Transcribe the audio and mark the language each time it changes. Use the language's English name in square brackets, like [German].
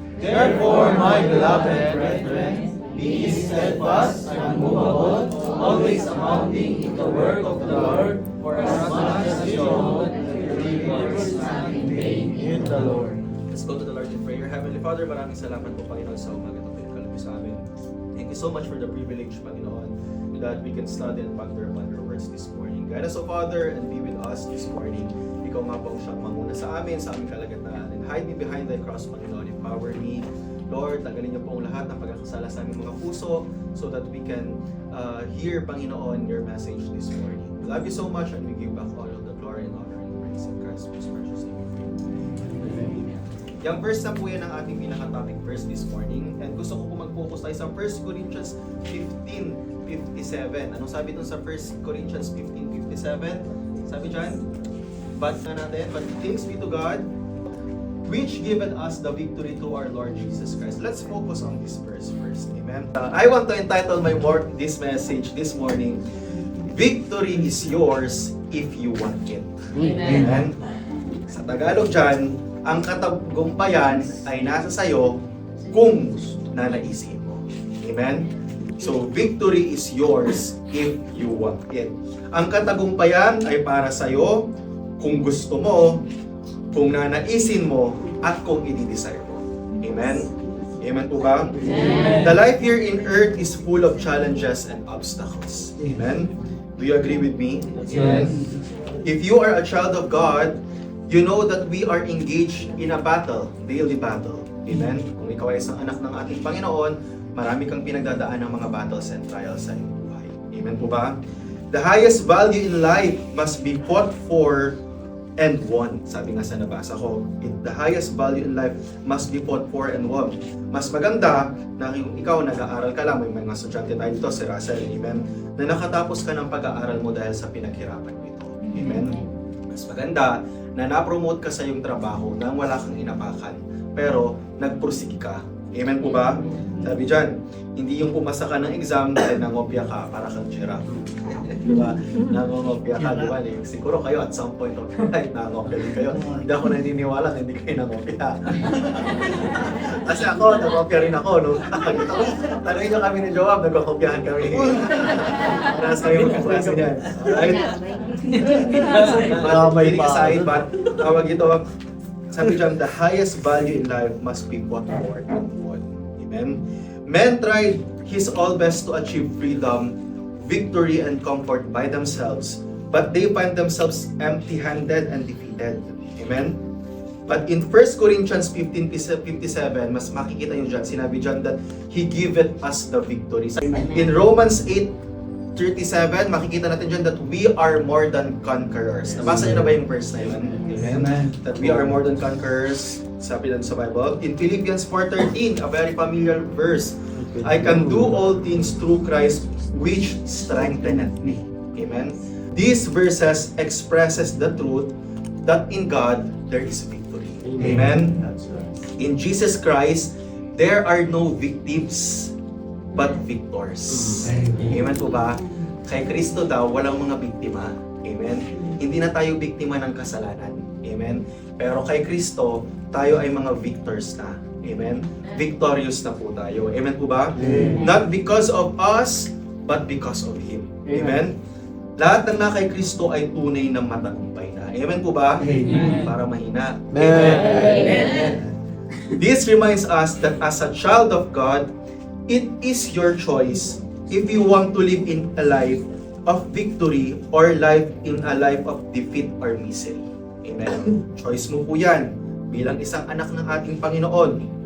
[English] Therefore, my beloved brethren, be steadfast, unmovable, always abounding in the work of the Lord, for as much as you know that your labor is not in vain in the Lord. Let's go to the Lord in prayer. Heavenly Father, [Filipino] maraming salamat po, Panginoon, sa umaga ito pinagkaloob sa amin. [English] Thank you so much for the privilege, Panginoon, that we can study and ponder upon your words this morning. Guide us, O Father, and be with us this morning. [Filipino] Ikaw nga po ang siyang manguna sa aming kalagatan. [English] And hide me behind thy cross, [Filipino] Panginoon. [English] Empower me, Lord, [Filipino] tanggalin niyo po ang lahat ng pagkakasala sa aming mga puso [English] so that we can hear, Panginoon, your message this morning. We love you so much and we give back all of the glory and honor and praise in Christ's most precious name. [Filipino] Amen. Yung verse na po yan ang ating pinaka-topic verse [English] this morning. [Filipino] And gusto ko po mag-focus tayo sa 1 Corinthians 15:57. Anong sabi dun sa 1 Corinthians 15:57? Sabi dyan, [English] but thanks be to God, which given us the victory through our Lord Jesus Christ. Let's focus on this verse first. Amen. I want to entitle this message this morning, Victory is yours if you want it. Amen. [Filipino] Sa Tagalog dyan, ang katagumpayan ay nasa sayo kung nanaisin mo. Amen. [English] So, victory is yours if you want it. [Filipino] Ang katagumpayan ay para sayo kung gusto mo, kung nanaisin mo, at kung i-desire mo. Amen? Amen po ba? Amen. [English] The life here in earth is full of challenges and obstacles. Amen? Do you agree with me? Yes. If you are a child of God, you know that we are engaged in a battle, daily battle. Amen? [Filipino] Kung ikaw ay isang anak ng ating Panginoon, marami kang pinagdadaan ng mga [English] battles and trials [Filipino] sa iyong buhay. Amen po ba? [English] The highest value in life must be fought for and won. [Filipino] Sabi nga sa nabasa ko, [English] the highest value in life must be fought for and won. [Filipino] Mas maganda na ikaw nag-aaral ka lang, may mga estudyante tayo dito, si Russell, amen, na nakatapos ka ng pag-aaral mo dahil sa pinaghirapan mo ito. Amen. Mas maganda na na-promote ka sa iyong trabaho nang wala kang inapakan, pero nagpursige ka. Amen po ba? Sabi dyan, hindi yung pumasa ka ng exam dahil nangopya ka para kang giraffe. Diba? Nangopya ka, diba? Siguro kayo [English] at some point of time, [Filipino] nangopya din kayo. Hindi ako naniniwala na hindi kayo nangopya. Kasi ako, nangopya rin ako. No? Tanungin nyo kami ni Joab, nagkakopyahan kami. Paras kayo magkaklase niyan. [English] Alright? Kidding aside, but [Filipino] tawag ito, sabi dyan, [English] the highest value in life must be fought for and won. Amen? Men tried his all best to achieve freedom, victory, and comfort by themselves, but they find themselves empty-handed and defeated. Amen? But in 1 Corinthians 15:57, [Filipino] mas makikita nyo dyan, sinabi dyan [English] that He giveth us the victory. In Romans 8:37, [Filipino] makikita natin dyan [English] that we are more than conquerors. [Filipino] Nabasa nyo na ba yung verse na yun? Amen? [English] That we are more than conquerors. [Filipino] Sabi lang sa [English] Bible. In Philippians 4:13, a very familiar verse, I can do all things through Christ which strengtheneth me. Amen? These verses expresses the truth that in God there is victory. Amen? In Jesus Christ, there are no victims but victors. [Filipino] Amen po ba? Kay Kristo daw, walang mga biktima. Amen? Hindi na tayo biktima ng kasalanan. Amen? Pero kay Kristo, tayo ay mga victors na. Amen? Victorious na po tayo. Amen po ba? [English] Not because of us, but because of Him. Amen? [Filipino] Lahat ng na kay Kristo ay tunay na matagumpay na. Amen po ba? Amen. Para mahina. Amen. Amen. [English] This reminds us that as a child of God, it is your choice if you want to live in a life of victory or life in a life of defeat or misery. Amen. [Filipino] Choice mo po yan bilang isang anak ng ating Panginoon.